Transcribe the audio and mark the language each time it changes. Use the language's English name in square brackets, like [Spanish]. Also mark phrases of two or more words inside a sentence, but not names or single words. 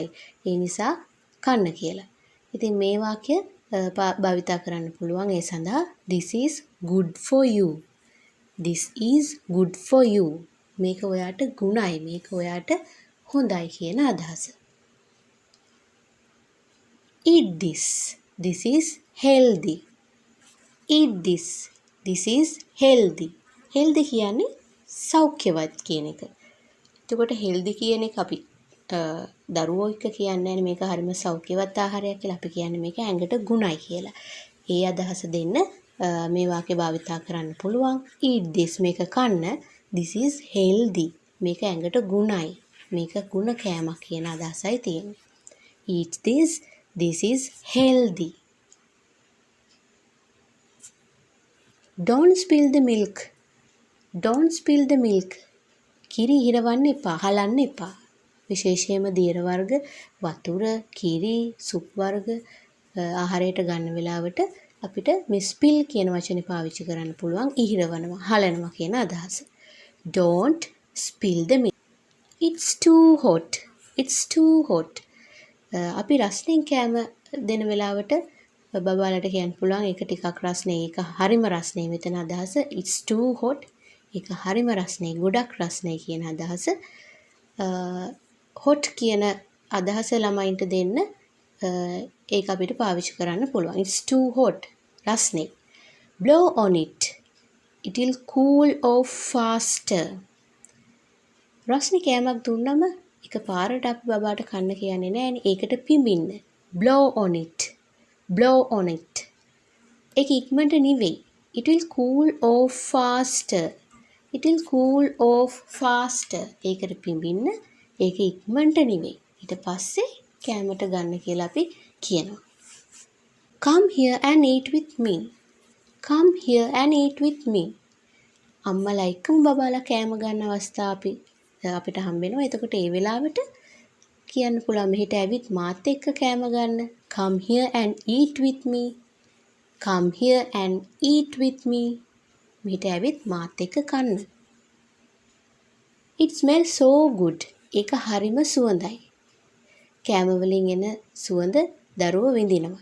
[Sinhala] ඒ නිසා කන්න කියලා. ඉතින් මේ වාක්‍ය භාවිතා කරන්න පුළුවන් ඒ සඳහා [English] this is good for you. This is good for you. [Sinhala] මේක ඔයාට ගුණයි, මේක ඔයාට හොඳයි කියන අදහස. [English] Eat this. This is healthy. Eat this. This is healthy. [Sinhala] Healthy කියන්නේ සෞඛ්‍යවත් කියන එක. එතකොට healthy කියන එක අපි දරුවෝ එක්ක කියන්නේ නැහැ මේක හරිම සෞඛ්‍යවත් ආහාරයක් කියලා. අපි කියන්නේ මේක ඇඟට ගුණයි කියලා. ඒ අදහස දෙන්න මේ වාක්‍ය භාවිතා කරන්න පුළුවන්. [English] Eat this [Sinhala] මේක කන්න. [English] This is healthy. [Sinhala] මේක ඇඟට ගුණයි. මේක ගුණ කෑමක් කියන අදහසයි තියෙන්නේ. [English] Eat this. This is healthy. Don't spill the milk. Don't spill the milk. [Sinhala] කිරි හිරවන්න එපා, හලන්න එපා. විශේෂයෙන්ම දියර වර්ග, වතුර, කිරි, සුප් වර්ග ආහාරයට ගන්න වෙලාවට අපිට මේ spill කියන වචනේ පාවිච්චි කරන්න පුළුවන් ඉහිරවනවා, හලනවා කියන අදහස. [English] Don't spill the milk. It's too hot. It's too hot. [Sinhala] අපි රස්නෙන් කෑම දෙන වෙලාවට බබාලට කියන්න පුළුවන් ඒක ටිකක් රස්නේ, ඒක හරිම රස්නේ. මෙතන අදහස [English] it's too hot. [Sinhala] ඒක හරිම රස්නේ, ගොඩක් රස්නේ කියන අදහස. hot කියන අදහස ළමයින්ට දෙන්න ඒක අපිට පාවිච්චි කරන්න පුළුවන්. [English] It's too hot. රස්නේ. Blow on it. It will cool off faster. [Sinhala] රස්නේ කෑමක් දුන්නම එකපාරට අපි බබාට කන්න කියන්නේ නෑනේ. ඒකට පිඹින්න. [English] Blow on it. Blow on it. [Sinhala] ඒක ඉක්මනට නෙවෙයි. [English] It will cool off faster. It will cool off faster. [Sinhala] ඒකට පිඹින්න. ඒක ඉක්මනට නෙවෙයි. ඊට පස්සේ කෑමට ගන්න කියලා අපි කියනවා. [English] Come here and eat with me. Come here and eat with me. [Sinhala] අම්මලා එක්කම බබාලා කෑම ගන්න අවස්ථා අපිට හම්බ වෙනවා. එතකොට ඒ වෙලාවට කියන්න පුළුවන් මෙහෙට ඇවිත් මාත් එක්ක කෑම ගන්න. Come here and eat with me. Come here and eat with me. මෙහෙට ඇවිත් මාත් එක්ක කන්න. [English] It smells so good. [Sinhala] ඒක හරිම සුවඳයි. කෑම වලින් එන සුවඳ දරුවෝ විඳිනවා.